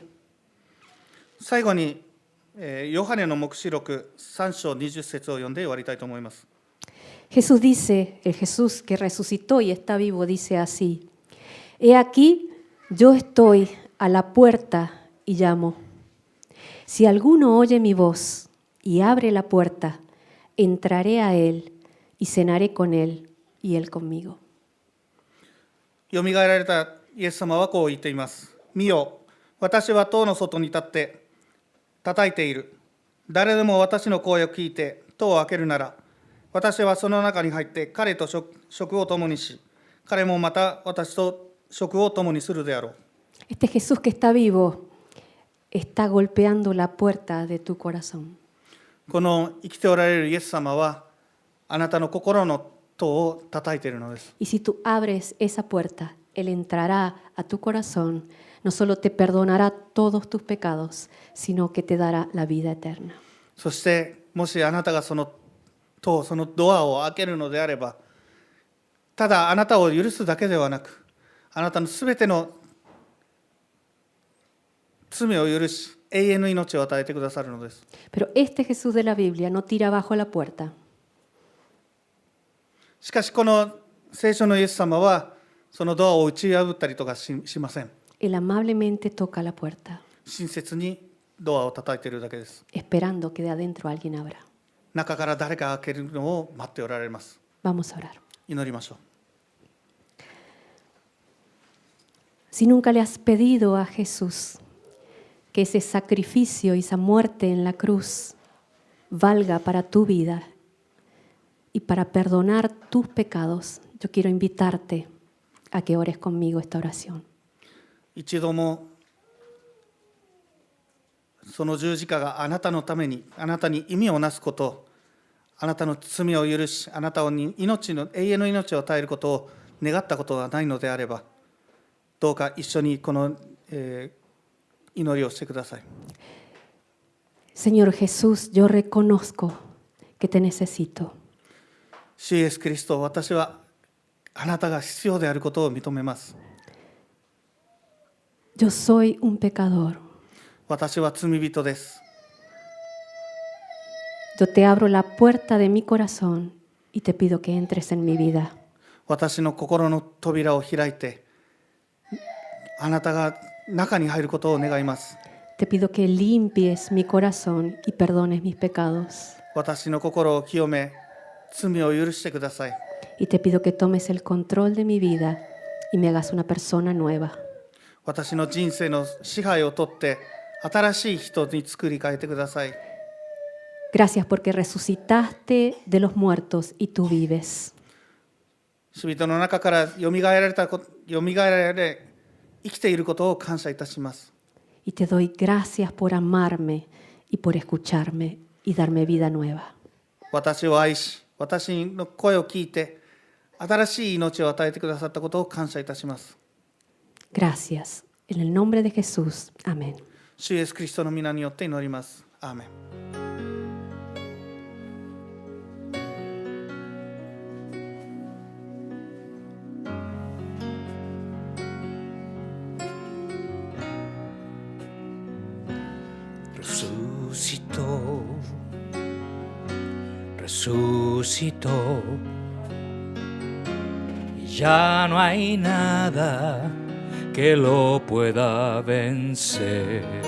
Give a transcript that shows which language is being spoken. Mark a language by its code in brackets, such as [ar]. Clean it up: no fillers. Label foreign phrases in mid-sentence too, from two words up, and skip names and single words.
[ja] 最後に、ヨハネの黙示録3章20節を読んで終わりたいと思います。 [es] Jesús dice, el Jesús que resucitó y está vivo, dice así: He aquí, yo estoy a la puerta y llamo. Si alguno oye mi voz y abre la puerta, entraré a él y cenaré con él y él conmigo. [ja] よみがえられたイエス様はこう言っています。見よ、私は戸の外に立って叩いている。誰でも私の声を聞いて戸を開けるなら、私はその中に入って彼と食を共にし、彼もまた私と食を共にするであろう。 [es] Este Jesús que está vivo está golpeando la puerta de tu corazón. [ja] この生きておられるイエス様はあなたの心の戸を叩いているのです。 [es] Y si tú abres esa puerta, Él entrará a tu corazón, no solo te perdonará todos tus pecados, sino que te dará la vida eterna. [ja] そしてもしあなたがそのドアを開けるのであれば、ただあなたを許すだけではなく、あなたのすべての罪を許し、永遠の命を与えてくださるのです。 [es] Pero este Jesús de la Biblia no tira abajo la puerta. [ja] しかしこの聖書のイエス様はそのドアを打ち破ったりとかしません。 [es] Él amablemente toca la puerta. [ja] 親切にドアを叩いているだけです。 [es] esperando que de adentro alguien abra. [ja] 中から誰かが開けるのを待っておられます。 [es] Vamos a orar. [ja] 祈りましょう。 [es] Si nunca le has pedido a Jesús que ese sacrificio y esa muerte en la cruz valga para tu vida y para perdonar tus pecados, yo quiero invitarte a que ores conmigo esta oración. [ja] 一度もその十字架があなたのために、あなたに意味をなすこと、あなたの罪を許し、あなたに永遠の命を与えることを願ったことがないのであれば、どうか一緒にこの、祈りをしてください。 [es] Señor Jesús, yo reconozco que te necesito. [ja] 主イエスキリスト、私はあなたが必要であることを認めます。 [es] Yo soy un pecador. [ja] 私は罪人です。 [es] Yo te abro la puerta de mi corazón y te pido que entres en mi vida. [ja] 私の心の扉を開いて、あなたが中に入ることを願います。 [es] Te pido que limpies mi corazón y perdones mis pecados. [ja] 私の心を清め、罪を許してください。 [es] Y te pido que tomes el control de mi vida y me hagas una persona nueva. [ja] 私の人生の支配を取って、新しい人に作り変えてください。 [es] Gracias porque resucitaste de los muertos y tú vives. [ja] 死人の中からよみがえられ、生きていることを感謝いたします。 [es] Y te doy gracias por amarme y por escucharme y darme vida nueva. [ja] 私を愛し、私の声を聞いて、新しい命を与えてくださったことを感謝いたします。 [es] Gracias. En el nombre de Jesús. Amén. [ja] 主イエスキリストの皆によって祈ります。アーメン。 [es] Resucitó, resucitó, y ya no hay nada que lo pueda vencer.